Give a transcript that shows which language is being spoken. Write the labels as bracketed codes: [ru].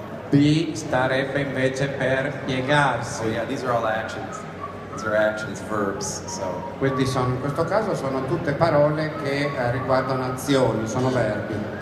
[it] B starebbe invece per piegarsi. [en] So yeah, these are all actions. These are actions, verbs, so. [it] Quindi in questo caso sono tutte parole che riguardano azioni, sono verbi.